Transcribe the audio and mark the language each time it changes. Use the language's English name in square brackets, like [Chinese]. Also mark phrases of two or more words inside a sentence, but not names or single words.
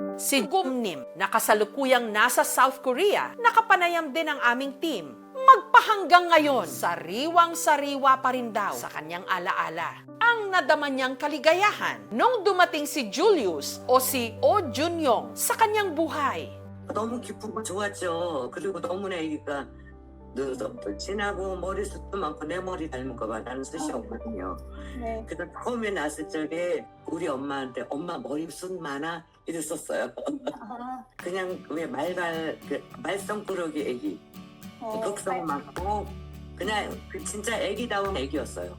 [Filipino] Si Gumnim, na kasalukuyang nasa South Korea, nakapanayam din ang aming team. Magpahanggang ngayon, sariwang-sariwa pa rin daw sa kanyang alaala ang nadama niyang kaligayahan nung dumating si Julius o si Oh Junyong sa kanyang buhay. [Korean] 너무 기쁘고 좋았죠. 그리고 너무나 애기가 눈썹도 진하고 머리숱도 많고 내 머리 닮은 거 봐라는 뜻이었거든요. 네. 그래서 처음에 났을 적에 우리 엄마한테 엄마 머리숱 많아 이랬었어요. 그냥 왜 말썽꾸러기 애기, 극성 많고 그냥 진짜 애기다운 애기였어요.